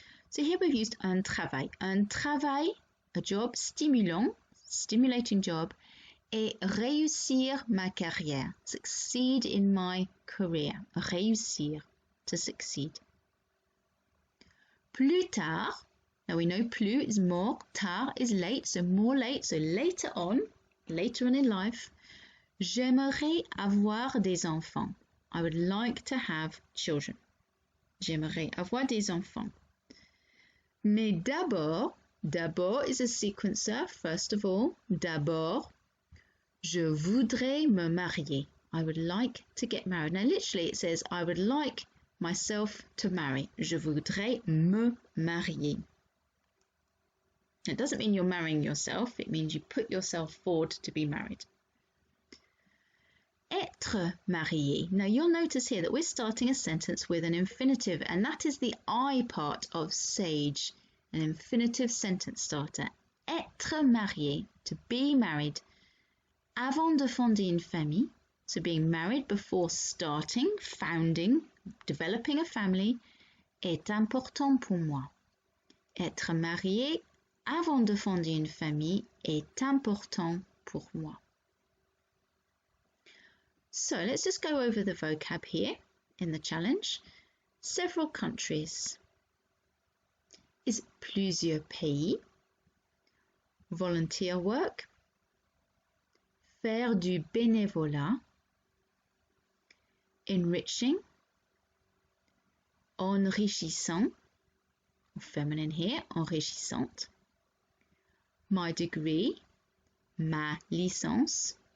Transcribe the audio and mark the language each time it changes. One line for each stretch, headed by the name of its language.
English: So here we've used
French: un travail. Un travail,
English: a job, stimulant, stimulating job,
French: et réussir ma carrière,
English: succeed in my career, réussir, to succeed.
French: Plus tard,
English: now we know plus is more, tard is late, so more late, so later on in life,
French: j'aimerais avoir des enfants.
English: I would like to have children.
French: J'aimerais avoir des enfants. Mais d'abord
English: is a sequencer, first of all,
French: d'abord, je voudrais me marier.
English: I would like to get married. Now literally it says, I would like myself to marry.
French: Je voudrais me marier.
English: It doesn't mean you're marrying yourself, it means you put yourself forward to be married.
French: Être marié.
English: Now you'll notice here that we're starting a sentence with an infinitive, and that is the I part of sage, an infinitive sentence starter.
French: Être marié,
English: to be married.
French: Avant de fonder une famille,
English: so being married before starting, founding, developing a family,
French: est important pour moi. Être marié avant de fonder une famille est important pour moi.
English: So let's just go over the vocab here in the challenge. Several countries is plusieurs pays, volunteer work,
French: faire du bénévolat,
English: enriching, enrichissant, feminine here, enrichissante, my degree,
French: ma licence.